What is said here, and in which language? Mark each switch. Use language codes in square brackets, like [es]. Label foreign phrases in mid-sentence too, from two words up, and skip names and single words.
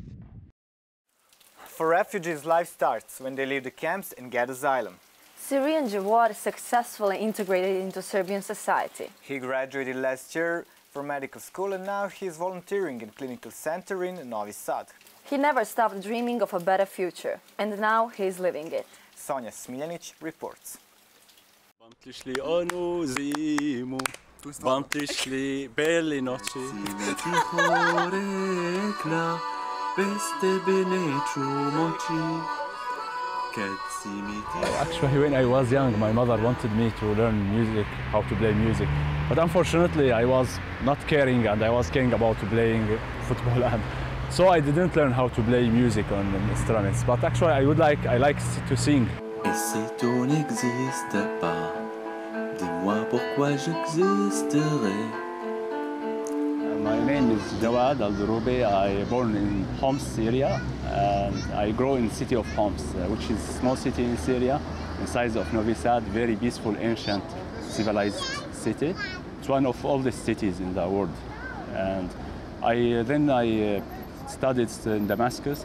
[en] For refugees, life starts when they leave the camps and get asylum. Syrian Jawad successfully integrated into Serbian society. He graduated last year from medical school and now he is volunteering in a clinical center in Novi Sad. He never stopped dreaming of a better future, and now he is living it. Sonja Smiljanić reports. [sr] Vam prišli onu zimu, vam prišli beli noći. Tiho rekla, bez tebe neću moći. [en] Actually, when I was young, my mother wanted me to learn music, how to play music. But unfortunately, I was not caring and I was caring about playing football. And so I didn't learn how to play music on instruments. But actually, I like to sing. [fr] Et si tu n'existes pas, dis-moi pourquoi j'existerai. [en] My name is Jawad Al-Durubi. I born in Homs, Syria, and I grow in the city of Homs, which is a small city in Syria, the size of Novi Sad, very peaceful, ancient, civilized city. It's one of oldest cities in the world. And then I studied in Damascus.